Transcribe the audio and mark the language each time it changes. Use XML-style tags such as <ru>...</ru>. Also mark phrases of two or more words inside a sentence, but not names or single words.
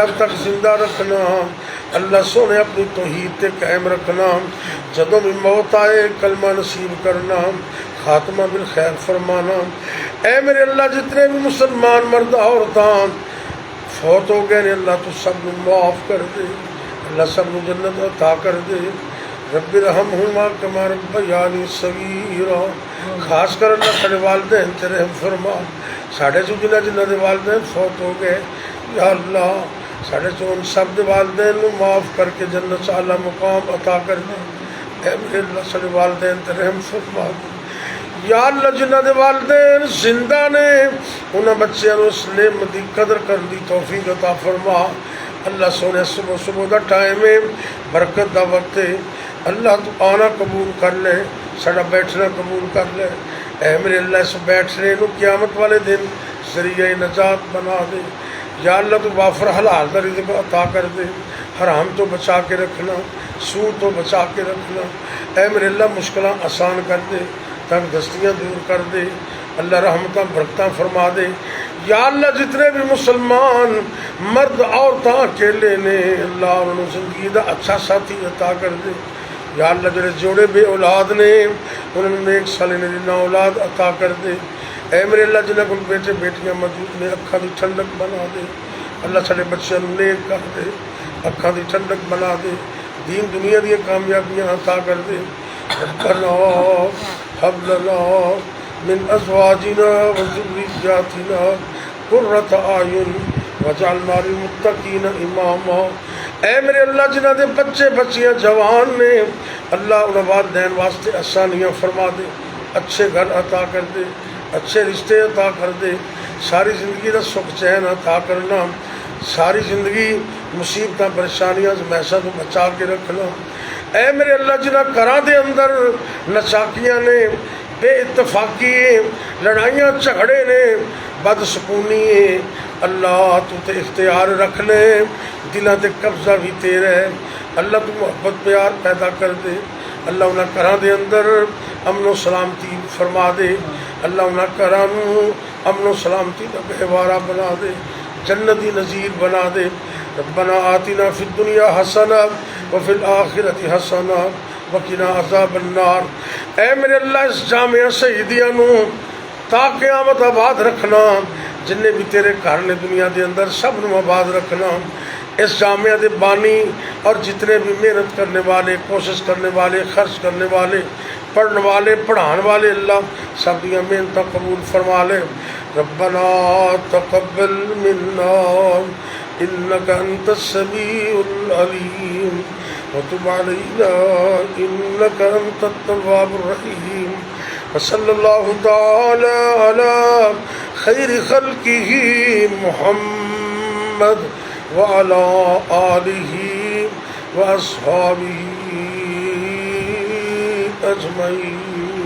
<pa>جب تک زندہ رکھنا، اللہ سونے اپنی توحید تے قائم رکھنا، جدوں بھی موت آئے کلمہ نصیب کرنا، خاتمہ بالخیر فرمانا۔ اے میرے اللہ جتنے بھی مسلمان مرد عورتاں فوت ہو گئے نے اللہ تو سب نو معاف کر دے، اللہ سب نو جنت عطا کر دے۔</pa> <ar>رب ارحمہما کما ربیانی صغیرا،</ar> <pa>خاص کر اللہ ساڈے والدین تے رحم فرما، ساڈے چوں جنہاں دے والدین فوت ہو گئے یا اللہ ساڈے چوں ان سب دے والدین نو معاف کر کے جنت اعلیٰ مقام عطا کر دے۔ اے میرے اللہ ساڈے والدین تے رحم فرما دے یا اللہ، جنہاں دے والدین زندہ نے انہاں بچیاں نو اس نعمت دی قدر کرن دی توفیق عطا فرما۔ اللہ سونے صبح دا ٹائم ہے، برکت دا وقت ہے، اللہ تو آنا قبول کر لے، ساڈا بیٹھنا قبول کر لے۔ اے میرے اللہ اس بیٹھنے نو قیامت والے دن ذریعہ نجات بنا دے یا اللہ، تو وافر حلال دا رزق عطا کر دے، حرام تو بچا کے رکھنا، سود تو بچا کے رکھنا۔ اے میرے اللہ مشکلاں آسان کر دے، تنگ دستیاں دور کر دے، اللہ رحمتاں برکتاں فرما دے یا اللہ۔ جتنے بھی مسلمان مرد عورتاں اکیلے نے اللہ انہوں زندگی دا اچھا ساتھی عطا کر دے یا اللہ۔ جڑے جوڑے بے اولاد نے انہوں نے ایک سال نہ اولاد عطا کر دے۔ اے میرے اللہ جنہاں کول بیٹے بیٹیاں موجود نے اکھاں دی ٹھنڈک بنا دے، اللہ ساڈے بچیاں نوں نیک کر دے، اکھاں دی ٹھنڈک بنا دے، دین دنیا دی کامیابیاں عطا کر دے۔</pa> <ar>ربنا هب لنا من ازواجنا وذرياتنا قرۃ اعین واجعلنا للمتقین اماما۔</ar> <pa>اے میرے اللہ جنہاں دے بچے بچیاں جوان نے اللہ انہاں والدین واسطے آسانیاں فرما دے، اچھے گھر عطا کر دے، اچھے رشتے عطا کر دے، ساری زندگی دا سکھ چین عطا کرنا، ساری زندگی مصیبتاں پریشانیاں ہمیشہ تو بچا کے رکھنا۔ اے میرے اللہ جنہاں گھراں دے اندر نچاکیاں نے، بے اتفاقی لڑائیاں جھگڑے نے، بد سکونی ہے، اللہ تو تے اختیار رکھ لے، دلاں تے قبضہ بھی تیرا ہے، اللہ تو محبت پیار پیدا کر دے، اللہ انہاں گھراں دے اندر امن و سلامتی فرما دے، اللہ انہاں گھراں نوں امن و سلامتی دا گہوارہ بنا دے، جنتی نظیر بنا دے۔</pa> <ar>ربنا آتنا فی الدنیا حسنہ وفی الآخرۃ حسنہ وقنا عذاب النار۔</ar> <pa>اے میرے اللہ اس جامعہ سیدیہ نو تا قیامت آباد رکھنا، جن بھی تیرے گھر نے دنیا دے اندر سب نو آباد رکھنا۔ اس جامعہ دے بانی اور جتنے بھی محنت کرنے والے، کوشش کرنے والے، خرچ کرنے والے، پڑھنے والے، پڑھان والے، اللہ سب دیا محنتاں قبول فرما لے۔</pa> <ar>ربنا تقبل منا انک انت السمیع العلیم وتب علینا انک انت التواب الرحیم۔ وصلی اللہ تعالی علی خیر خلقہ محمد وعلی آلہ واصحابہ اجمعین۔</ar>